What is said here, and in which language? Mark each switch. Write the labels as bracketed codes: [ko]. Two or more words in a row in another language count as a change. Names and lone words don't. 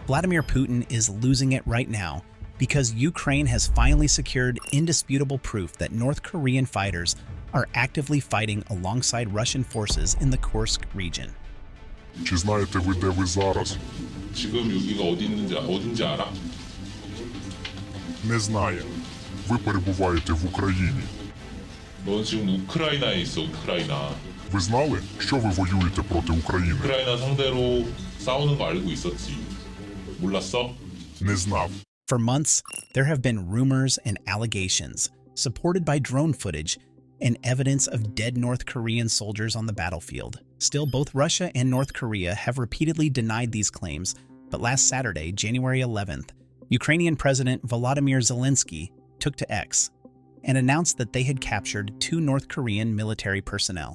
[en] Vladimir Putin is losing it right now because Ukraine has finally secured indisputable proof that North Korean fighters are actively fighting alongside Russian forces in the Kursk region. [uk] Чи знаєте ви, де ви зараз? [ko] 지금 여기가 어딘지 알아? [uk] Не знає. Ви перебуваєте в Україні. [ko] 넌 지금 우크라이나에 있어, 우크라이나. [uk] Ви знали, що ви воюєте проти України? [ko] 우크라이나 상대로 싸우는 거 알고 있었지. 몰랐어? [uk] Не знав. [en] For months, there have been rumors and allegations, supported by drone footage and evidence of dead North Korean soldiers on the battlefield. Still, both Russia and North Korea have repeatedly denied these claims, but last Saturday, January 11th, Ukrainian President Volodymyr Zelensky took to X and announced that they had captured 2 North Korean military personnel.